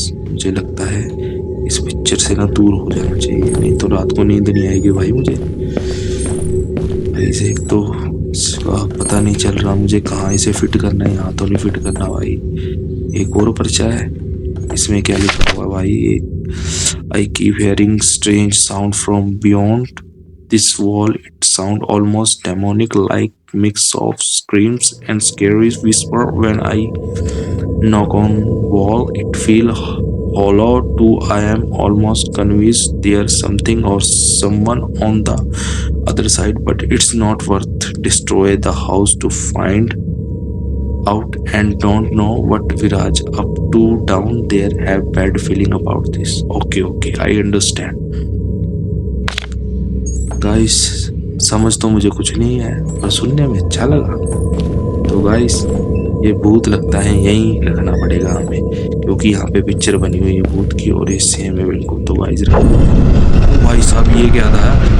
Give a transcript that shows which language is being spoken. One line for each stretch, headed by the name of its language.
Hindi: मुझे लगता है इस पिक्चर से ना दूर हो जाना चाहिए, नहीं तो रात को नींद नहीं आएगी भाई मुझे। भाई एक तो इसका पता नहीं चल रहा मुझे कहाँ इसे फिट करना है, यहाँ तो नहीं फिट करना भाई। एक और पर्चा है, इसमें क्या लिखा हुआ भाई?
English: I keep hearing strange sound from beyond this wall. It sound almost demonic, like mix of screams and scary whisper. When I knock on wall, it feel hollow too. I am almost convinced there's something or someone on the other side, but it's not worth destroy the house to find out and don't know what Viraj up to down there. Have bad feeling about this. Okay, I understand.
Hindi: Guys, समझ तो मुझे कुछ नहीं है, पर सुनने में अच्छा लगा। तो गाइस ये भूत लगता है यहीं रखना पड़ेगा हमें, क्योंकि यहाँ पे पिक्चर बनी हुई है भूत की और इससे हमें बिल्कुल। तो गाइस भाई साहब ये क्या था?